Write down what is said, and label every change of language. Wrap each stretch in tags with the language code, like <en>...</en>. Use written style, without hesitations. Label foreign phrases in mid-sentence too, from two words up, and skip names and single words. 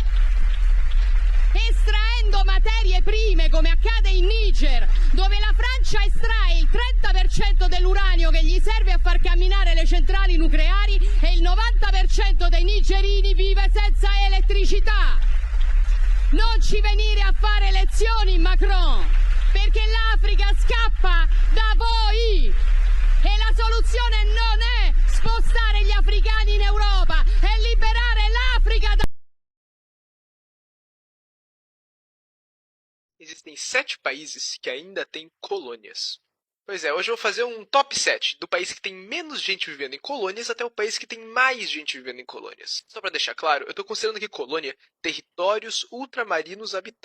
<it>estraendo materie prime come accade in Niger, dove la Francia estrae il 30% dell'uranio che gli serve a far camminare le centrali nucleari e il 90% dei nigerini vive senza elettricità. Non ci venire a fare lezioni, Macron, perché l'Africa scappa da voi e la soluzione non è spostare gli africani in Europa, è liberare l'Africa da...</it> <pt>Existem 7 países que ainda têm colônias. Pois é, hoje eu vou fazer um top 7 do país que tem menos gente vivendo em colônias até o país que tem mais gente vivendo em colônias. Só para deixar claro, eu estou considerando aqui colônia territórios ultramarinos habitados.</pt>